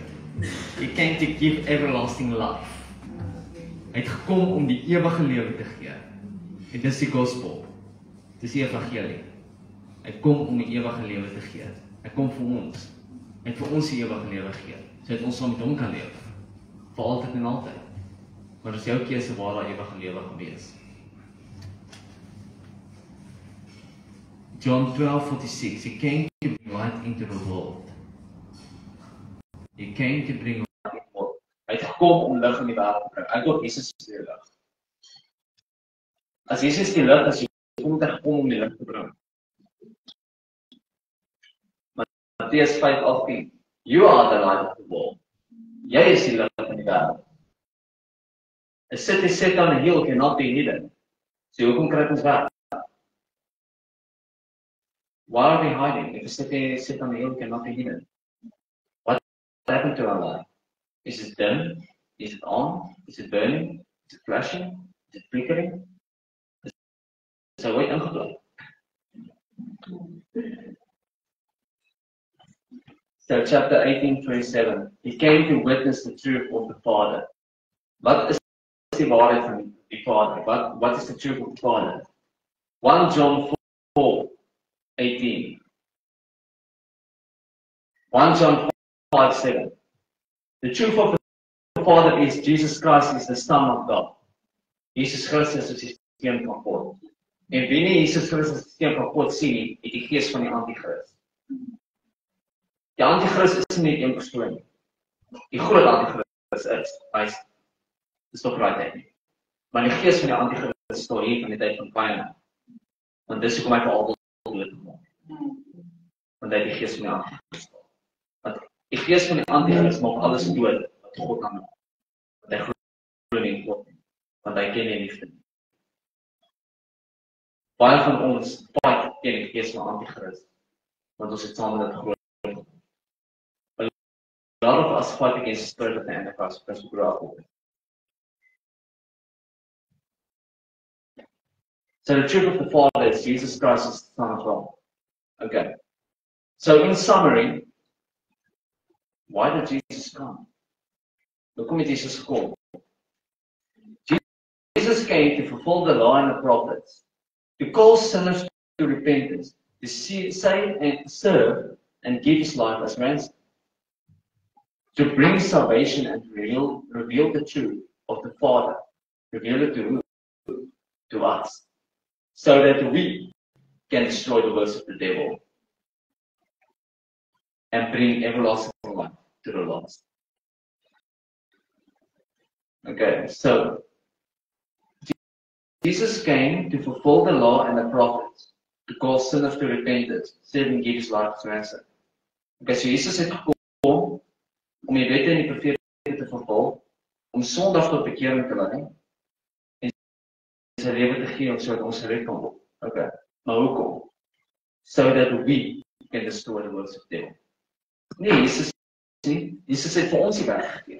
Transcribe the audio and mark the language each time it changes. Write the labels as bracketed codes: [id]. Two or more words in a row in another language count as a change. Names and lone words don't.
[en] He came to give everlasting life. [af] Hy het gekom om die ewige lewe te gee. En dis die gospel. Dis die evangelie. Hy kom om die ewige lewe te gee. Hy kom vir ons. Hy het vir ons die ewige lewe gegee. Sodat ons saam met hom kan leef. Vir altyd en altyd. Maar dis jou keuse waar daai ewige lewe gaan wees. [en] John 12:46, He came to bring light into the world. He came to bring light into the world. [af] Hy het gekom om lig in die wêreld te bring. Ek dink Jesus is die lig. As Jesus die lig is, kom hy gekom om die lig te bring. Matteus 5:18, [en] You are the light of the world. [af] Jy is die lig in die wêreld. [en] A city set on a hill cannot be hidden. [af] So hoekom kry ons weg? [en] Why are we hiding? If a city set on a hill cannot be hidden. What happened to our life? Is it dim? Is it on? Is it burning? Is it flashing? Is it flickering? [af] Is hy ooit ingeplant? [en] So chapter 18:27. He came to witness the truth of the Father. [af] Wat is die waarheid van die Vader? [en] What is the truth of the Father? 1 John 4:18. 1 John 5:7. The truth of the Father is Jesus Christ is the Son of God. [af] Jesus Christus is die Seun van God. En wie nie Jesus Christus die Seun van God sien nie, het die gees van die Antichrist. Die Antichrist is nie een persoon nie. Die groot Antichrist is, dis toch right nie. Maar die gees van die Antichrist staan hier van die tyd van Kain. Want dis hoekom hy vir altyd dood gemaak. Want hy het die gees van die Antichrist. Want die gees van die Antichrist maak alles dood wat God kan maak. Want hy glo nie in God nie. Want hy ken nie liefde nie. Baie van ons fight teen die gees van Antichrist, want ons het saam met dit groot. [en] A lot of us fight against the spirit of the Antichrist because we grew up with it. So the truth of the Father is Jesus Christ is the Son of God. Okay. So in summary, why did Jesus come? [af] Hoekom het Jesus gekom? [en] Jesus came to fulfill the law and the prophets, to call sinners to repentance, to save and serve and give his life as ransom, to bring salvation and reveal the truth of the Father, reveal it to who? To us, so that we can destroy the works of the devil and bring everlasting life to the lost. Okay, so Jesus came to fulfill the law and the prophets, to call sinners to repentance, save and give his life as ransom. [af] Okay, so Jesus het gekom om die wette en die profete te vervul, om sondaars tot bekering te lei en sy lewe te gee sodat ons gered kan word. Okay, maar hoekom? [en] So that we can destroy the works of the devil. [af] Nee, Jesus het vir ons die werk gegee.